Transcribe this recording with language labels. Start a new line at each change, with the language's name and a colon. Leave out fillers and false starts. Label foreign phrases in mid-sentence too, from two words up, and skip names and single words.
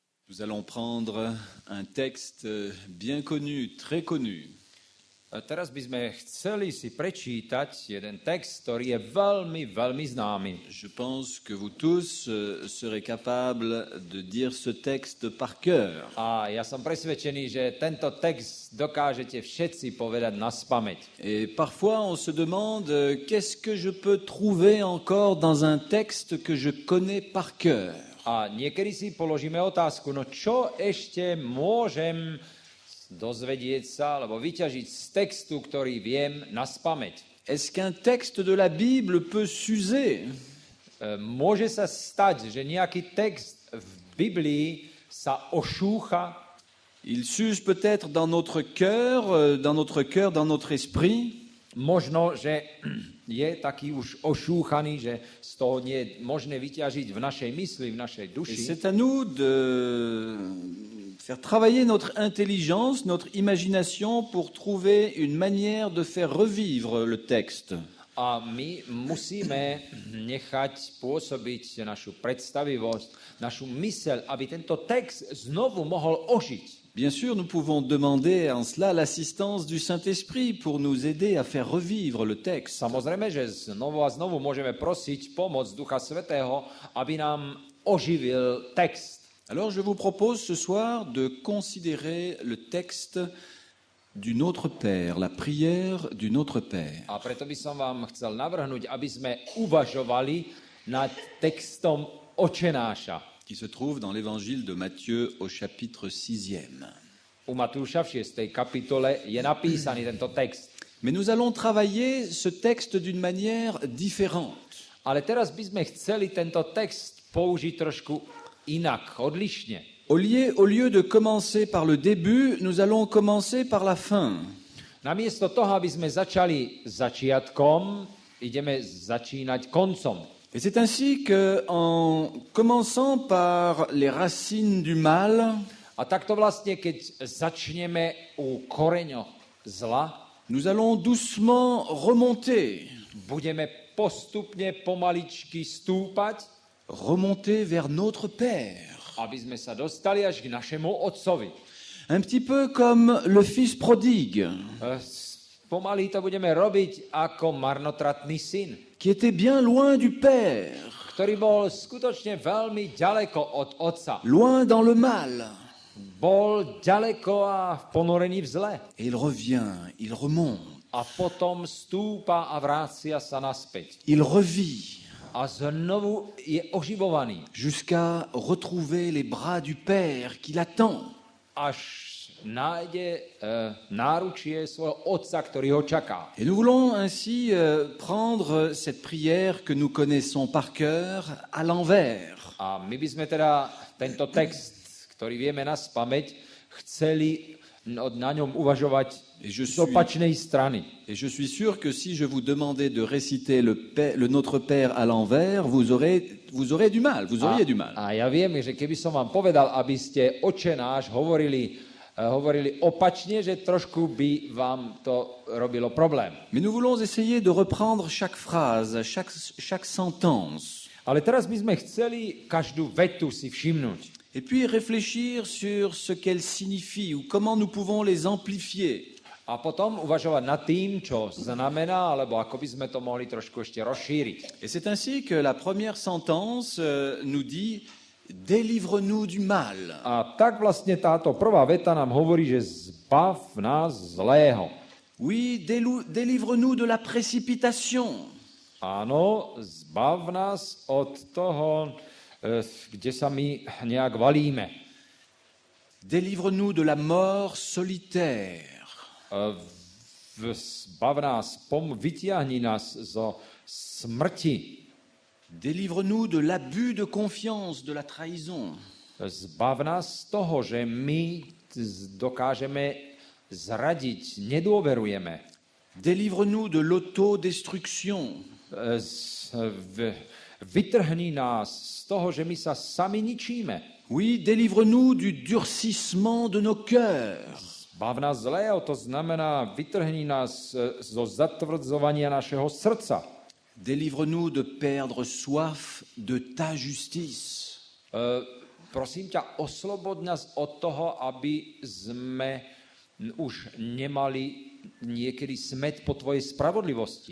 French: Nous allons prendre un texte bien connu, très connu.
Slovak: Teraz by sme chceli si prečítať jeden text, ktorý je veľmi, veľmi známy.
French: Je pense que vous tous serez capables de dire ce texte par cœur.
Slovak: A ja som presvedčený, že tento text dokážete všetci povedať naspamäť.
French: Et parfois on se demande qu'est-ce que je peux trouver encore dans un texte que je connais par cœur.
Slovak: A niekedy si položíme otázku, no čo ešte môžem dozvedieť sa, alebo vyťažiť z textu, ktorý viem naspamäť.
French: Est-ce qu'un texte de la Bible peut s'user?
Slovak: Môže sa stať, že nejaký text v Biblii sa ošúcha.
French: Il s'use peut-être dans notre cœur, dans notre esprit.
Slovak: Možno, že je taký už ošúchaný, že z toho nie je možné vyťažiť v našej mysli, v našej
French: Et
Slovak: duši.
French: c'est à nous de faire travailler notre intelligence, notre imagination pour trouver une manière de faire revivre le texte.
Slovak: A my musíme nechať pôsobiť našu predstavivosť, našu myseľ, aby tento text znovu mohol ožiť.
French: Bien sûr, nous pouvons demander en cela l'assistance du Saint-Esprit pour nous aider à faire revivre le texte.
Slovak: Samozrejme, že znovu a znovu môžeme prosiť pomoc Ducha Svätého, aby nám oživil text.
French: Alors je vous propose ce soir de considérer le texte du Notre Père, la prière du Notre Père.
Slovak: A preto by som vám chcel navrhnúť, aby sme uvažovali nad textom Očenáša,
French: Qui se trouve dans l'évangile de Matthieu au chapitre 6e.
Slovak: U Matúša v 6. kapitole je napísaný tento text.
French: Mais nous allons travailler ce texte d'une manière différente.
Slovak: Ale teraz by sme chceli tento text použiť trošku inak, odlišne.
French: Au lieu de commencer par le début, nous allons commencer par la fin.
Slovak: Namiesto toho, aby sme začali začiatkom, ideme začínať koncom.
French: Et c'est ainsi qu'en commençant par les racines du mal,
Slovak: A takto vlastne, keď začneme u koreňoch zla,
French: nous allons doucement remonter,
Slovak: budeme postupne pomaličky stúpať,
French: remonter vers notre Père.
Slovak: aby sme sa dostali až k našemu Otcovi.
French: Un petit peu comme le fils prodigue,
Slovak: Pomaly to budeme robiť ako marnotratný syn,
French: qui était bien loin du Père,
Slovak: ktorý bol skutočne veľmi ďaleko od Otca.
French: loin dans le mal.
Slovak: Bol ďaleko a ponorený v zle.
French: Et il revient, il remonte,
Slovak: A potom stúpa a vrácia sa naspäť.
French: il revit,
Slovak: A znovu je oživovaný.
French: jusqu'à retrouver les bras du Père qui l'attend.
Slovak: Až nájde náručie svojho Otca, ktorý ho čaká.
French: Et nous voulons ainsi prendre cette prière que nous connaissons par cœur à l'envers.
Slovak: A my by sme teda tento text, ktorý vieme naspamäť, chceli na ňom uvažovať z opačnej strany.
French: Et je suis sûr que si je vous demandais de réciter le Notre Père à l'envers, vous aurez du mal, vous auriez du mal.
Slovak: A ja viem, že keby som vám povedal, aby ste Očenáš hovorili opačne, že trošku by vám to robilo problém.
French: Mais nous voulons essayer de reprendre chaque phrase, chaque sentence,
Slovak: Ale teraz by sme chceli každú vetu si všimnúť.
French: et puis réfléchir sur ce qu'elle signifie ou comment nous pouvons les amplifier.
Slovak: A potom uvažovať nad tým, čo znamená, alebo ako by sme to mohli trošku ešte rozšíriť.
French: Et c'est ainsi que la première sentence nous dit « Délivre-nous du mal ».
Slovak: A tak vlastne táto prvá veta nám hovorí, že zbav nás zlého.
French: Oui, délivre-nous de la précipitation.
Slovak: Áno, zbav nás od toho, kde sa my nejak valíme.
French: Délivre-nous de la mort solitaire.
Slovak: Zbav nás, vytiahni nás zo smrti.
French: Délivre-nous de l'abus de confiance, de la trahison.
Slovak: Zbav nás z toho, že my dokážeme zradiť, nedôverujeme.
French: Délivre-nous de l'autodestruction.
Slovak: Vytrhni nás z toho, že my sa sami ničíme.
French: Oui, délivre-nous du durcissement de nos cœurs.
Slovak: Zbav nás zlého, to znamená, vytrhni nás zo zatvrdzovania našeho srdca.
French: Délivre-nous de perdre soif de ta justice.
Slovak: prosím ťa, oslobod nás od toho, aby sme už nemali niekedy smet po tvojej spravodlivosti.